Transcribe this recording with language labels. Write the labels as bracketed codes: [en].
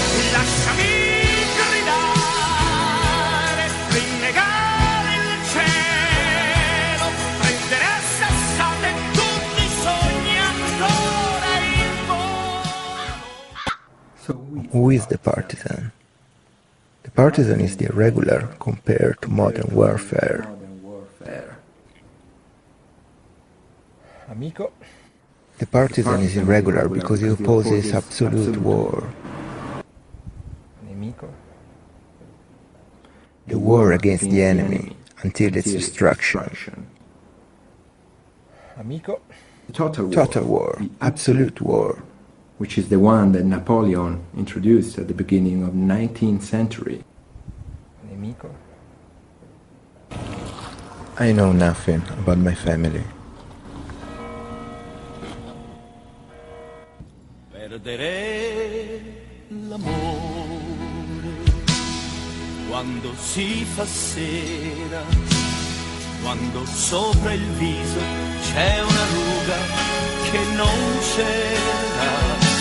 [it] lasciami gridare, rinnegare il cielo, prendere a sassate tutti i sogni ancora in volo. [en] Who is the partisan? The partisan is the irregular compared to modern warfare. [it] Amico? [en] The partisan is irregular because he opposes absolute war. [it] Nemico? [en] The war against the enemy until its destruction. [it] Amico? [en] Total war, absolute war. Which is the one that Napoleon introduced at the beginning of the 19th century. [it] Nemico? [en] I know nothing about my family. [it] Perdere l'amore quando si fa sera, quando sopra il viso c'è una ruga che non c'era.